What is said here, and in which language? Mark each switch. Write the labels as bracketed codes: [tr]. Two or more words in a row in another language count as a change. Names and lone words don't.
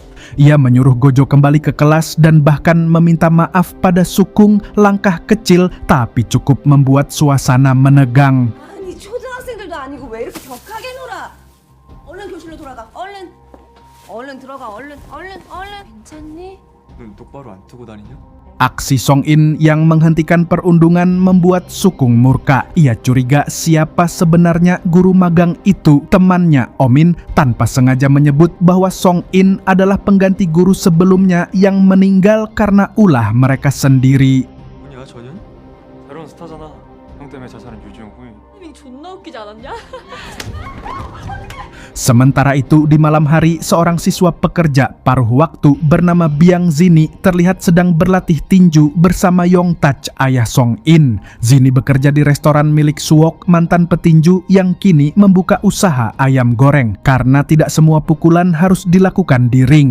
[id] Ia menyuruh Gojo kembali ke kelas dan bahkan meminta maaf pada Sukung, langkah kecil tapi cukup membuat suasana menegang. [ko] 아니 초등학생들도 아니고 왜 이렇게 격하게 놀아? 얼른 교실로 돌아가. 얼른 들어가. 얼른. 괜찮니? 눈 똑바로 안 뜨고 다니냐? [id] Aksi Song In yang menghentikan perundungan membuat Sukung murka. Ia curiga siapa sebenarnya guru magang itu. Temannya Omin tanpa sengaja menyebut bahwa Song In adalah pengganti guru sebelumnya yang meninggal karena ulah mereka sendiri. [ko] 뭐냐 전현? 새로운 스타잖아. 형 때문에 자살한 유지용 후임. 이미 존나 웃기지 않았냐? [id] Sementara itu di malam hari seorang siswa pekerja paruh waktu bernama Biang Zini terlihat sedang berlatih tinju bersama Yong Touch, ayah Song In. Zini bekerja di restoran milik Suok, mantan petinju yang kini membuka usaha ayam goreng karena tidak semua pukulan harus dilakukan di ring.